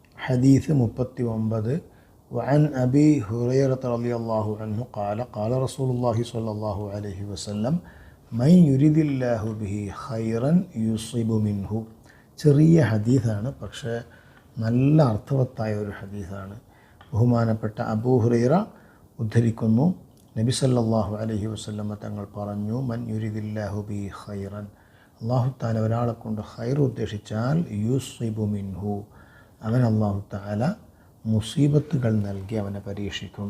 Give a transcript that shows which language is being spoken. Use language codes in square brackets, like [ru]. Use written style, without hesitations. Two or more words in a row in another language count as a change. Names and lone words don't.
[ml] ഹദീസ് 39. [ar] وعن أبي هريرة رضي الله عنه قال قال رسول الله صلى الله عليه وسلم من يريد الله به خيرا يصيب منه. [ml] ചെറിയ ഹദീസാണ്, പക്ഷേ നല്ല അർത്ഥവത്തായ ഒരു ഹദീസാണ്. ബഹുമാനപ്പെട്ട അബൂ ഹുറൈറ ഉദ്ധരിക്കുന്നു, നബി [ar] صلى الله عليه وسلم [ml] തങ്ങൾ പറഞ്ഞു, [ar] من يرد الله به خيرا, الله تعالى [ml] ഒരാളെ കൊണ്ട് ഖൈർ ഉദ്ദേശിച്ചാൽ [ar] يصب منه, [ml] അവൻ [ar] الله تعالى [ml] മുസീബത്തുകൾ നൽകി അവനെ പരീക്ഷിക്കും.